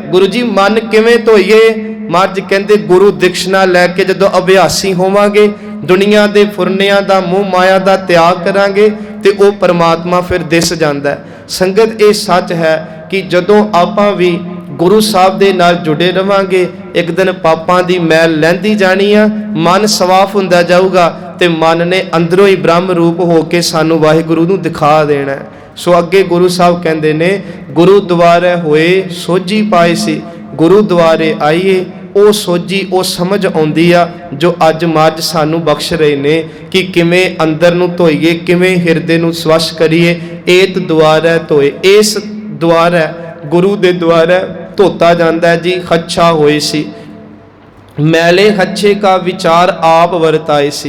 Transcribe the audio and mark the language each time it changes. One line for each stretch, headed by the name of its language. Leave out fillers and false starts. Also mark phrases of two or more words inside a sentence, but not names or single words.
Punjabi: ਗੁਰੂ ਜੀ ਮਨ ਕਿਵੇਂ ਧੋਈਏ? ਮਹਾਰਾਜ ਕਹਿੰਦੇ ਗੁਰੂ ਦਿਕਸ਼ਨਾ ਲੈ ਕੇ ਜਦੋਂ ਅਭਿਆਸੀ ਹੋਵਾਂਗੇ, ਦੁਨੀਆ ਦੇ ਫੁਰਨਿਆਂ ਦਾ ਮੋਹ ਮਾਇਆ ਦਾ ਤਿਆਗ ਕਰਾਂਗੇ ਤੇ ਉਹ ਪਰਮਾਤਮਾ ਫਿਰ ਦਿਸ ਜਾਂਦਾ ਹੈ। ਸੰਗਤ ਇਹ ਸੱਚ ਹੈ ਕਿ ਜਦੋਂ ਆਪਾਂ ਵੀ ਗੁਰੂ ਸਾਹਿਬ ਦੇ ਨਾਲ ਜੁੜੇ ਰਵਾਂਗੇ, ਇੱਕ ਦਿਨ ਪਾਪਾਂ ਦੀ ਮੈਲ ਲਹਿੰਦੀ ਜਾਣੀ ਆ, ਮਨ ਸਾਫ਼ ਹੁੰਦਾ ਜਾਊਗਾ ਤੇ ਮਨ ਨੇ ਅੰਦਰੋਂ ਹੀ ਬ੍ਰਹਮ ਰੂਪ ਹੋ ਕੇ ਸਾਨੂੰ ਵਾਹਿਗੁਰੂ ਨੂੰ ਦਿਖਾ ਦੇਣਾ ਹੈ। ਸੋ ਅੱਗੇ ਗੁਰੂ ਸਾਹਿਬ ਕਹਿੰਦੇ ਨੇ, ਗੁਰ ਦੁਆਰੈ ਹੋਇ ਸੋਝੀ ਪਾਇਸੀ, ਗੁਰੂ ਦੁਆਰੇ ਆਈਏ ਉਹ ਸੋਝੀ ਉਹ ਸਮਝ ਆਉਂਦੀ ਆ ਜੋ ਅੱਜ ਮਹਾਰਾਜ ਸਾਨੂੰ ਬਖਸ਼ ਰਹੇ ਨੇ ਕਿ ਕਿਵੇਂ ਅੰਦਰ ਨੂੰ ਧੋਈਏ, ਕਿਵੇਂ ਹਿਰਦੇ ਨੂੰ ਸਵੱਛ ਕਰੀਏ। ਏਤ ਦੁਆਰੈ ਧੋਏ, ਇਸ ਦੁਆਰੈ ਗੁਰੂ ਦੇ ਦੁਆਰੈ ਧੋਤਾ ਜਾਂਦਾ ਜੀ। ਹੱਛਾ ਹੋਏ ਸੀ ਮੈਲੇ ਹੱਛੇ ਕਾ ਵਿਚਾਰ ਆਪ ਵਰਤਾਏ ਸੀ।